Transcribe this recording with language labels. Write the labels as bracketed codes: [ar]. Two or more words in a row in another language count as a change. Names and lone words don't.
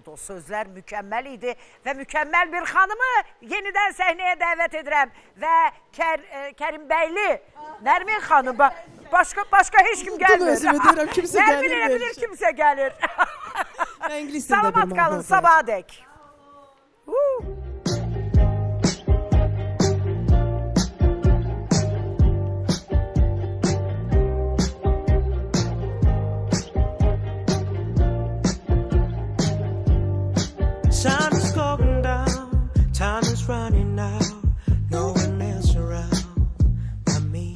[az] O sözlər mükəmməl idi və mükəmməl bir xanımı yenidən səhnəyə dəvət edirəm. Və Kərimbəyli, Nərmin xanım, başqa heç kim gəlmir. Nərmin elə bilir, kimsə gəlir. Salamat qalın, sabaha dək. [en] Time is going down, time is running out, no one else around but me.